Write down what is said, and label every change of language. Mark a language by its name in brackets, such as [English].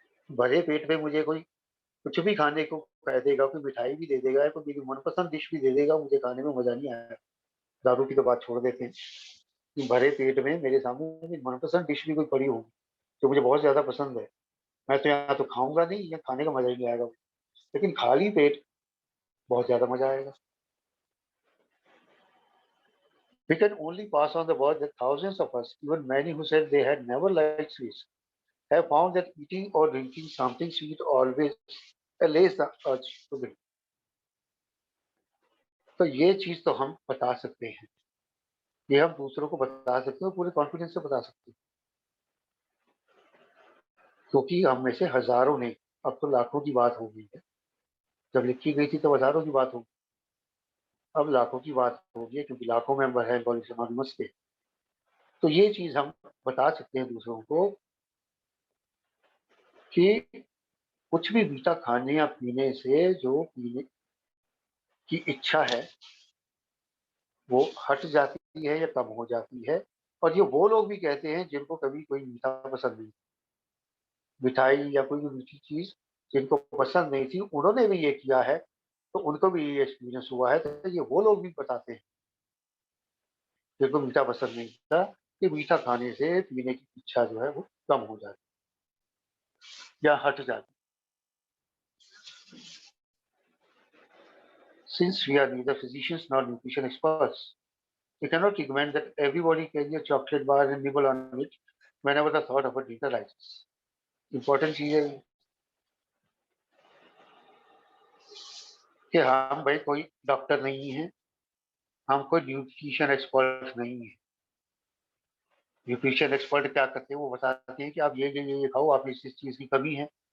[Hindi] भरे पेट में मुझे कोई कुछ भी खाने को कह देगा, कोई मिठाई भी दे देगा, कोई मेरी मनपसंद डिश भी दे देगा, मुझे खाने में मजा नहीं आया। दारू की तो बात छोड़ देते हैं, कि भरे पेट में मेरे सामने मेरी मनपसंद डिश भी कोई पड़ी होगी जो मुझे बहुत ज्यादा पसंद है, मैं तो यहाँ तो खाऊंगा नहीं, या खाने का मजा ही नहीं आएगा, लेकिन खाली पेट बहुत ज्यादा मजा आएगा। [English] We can only pass on the word that thousands of us, even many who said they had never liked sweets, have found that eating or drinking something sweet always allays the urge to drink. [Hindi] तो ये चीज तो हम बता सकते हैं, ये हम दूसरों को बता सकते हैं, और पूरे कॉन्फिडेंस से बता सकते हैं, क्योंकि हम में से हजारों ने, अब तो लाखों की बात हो गई है, जब लिखी गई थी तो हजारों की बात हो, अब लाखों की बात हो गई है, क्योंकि लाखों मेंबर हैं कॉलेज एनोनिमस के। तो ये चीज हम बता सकते हैं दूसरों को कि कुछ भी मीठा खाने या पीने से जो पीने की इच्छा है वो हट जाती है या कम हो जाती है। और ये वो लोग भी कहते हैं जिनको कभी कोई मीठा पसंद नहीं, मिठाई या कोई भी मीठी चीज जिनको पसंद नहीं थी, उन्होंने भी ये किया है, तो उनको भी ये एक्सपीरियंस हुआ है। तो ये वो लोग भी बताते हैं जिनको मीठा पसंद नहीं था, कि मीठा खाने से पीने की इच्छा जो है वो कम हो जाती या हट जाती। [English] Since we are neither physicians not nutrition experts, we cannot recommend that everybody carry a chocolate bar and nibble on it whenever the thought of a dinner rises. [Hindi] Important चीज है कि हम भाई कोई डॉक्टर नहीं है, हम कोई न्यूट्रिशन एक्सपर्ट नहीं है। न्यूट्रिशन एक्सपर्ट क्या करते हैं, वो बताते हैं कि आप ये खाओ, आप इस चीज की कमी है,